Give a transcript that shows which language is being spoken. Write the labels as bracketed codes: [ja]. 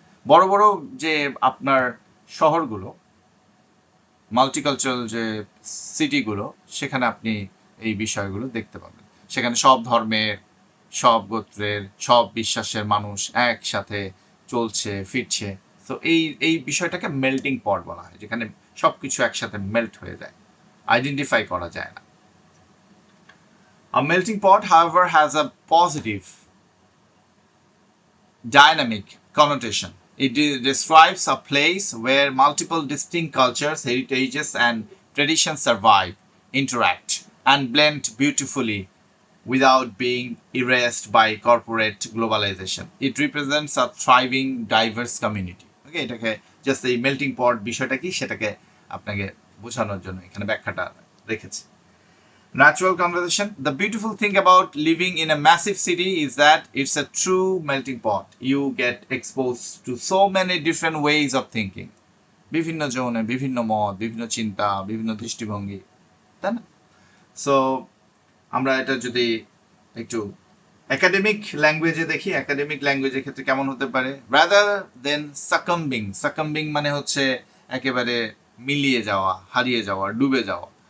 [bn] বড় বড় যে আপনার শহরগুলো, মাল্টিকালচারাল যে সিটিগুলো, সেখানে আপনি এই বিষয়গুলো দেখতে পাবেন। সেখানে সব ধর্মের, সব গোত্রের, সব বিশ্বাসের মানুষ একসাথে চলছে ফিরছে। তো এই বিষয়টাকে মেল্টিং পট বলা হয়, যেখানে সবকিছু একসাথে মেল্ট হয়ে যায়, আইডেন্টিফাই করা যায় না। [en] A melting pot, however, has a positive dynamic connotation. It describes a place where multiple distinct cultures, heritages, and traditions survive, interact, and blend beautifully without being erased by corporate globalization. It represents a thriving, diverse community. [bn] Okay, এটাকে just এই melting পট বিষয়টা কি সেটাকে আপনাকে বোঝানোর জন্য এখানে ব্যাখ্যাটা রেখেছি। [en] Natural conversation. The beautiful thing about living in a massive city is that it's a true melting pot. You get exposed to so many different ways of thinking. [bn] বিভিন্ন জনে বিভিন্ন মত, বিভিন্ন চিন্তা, বিভিন্ন দৃষ্টিভঙ্গি, তাই না? সো আমরা এটা যদি একটু একাডেমিক ল্যাঙ্গুয়েজে দেখি, একাডেমিক ল্যাঙ্গুয়েজের ক্ষেত্রে কেমন হতে পারে? [en] rather than succumbing [bn] মানে হচ্ছে একেবারে মিলিয়ে যাওয়া, হারিয়ে যাওয়া, ডুবে যাওয়া।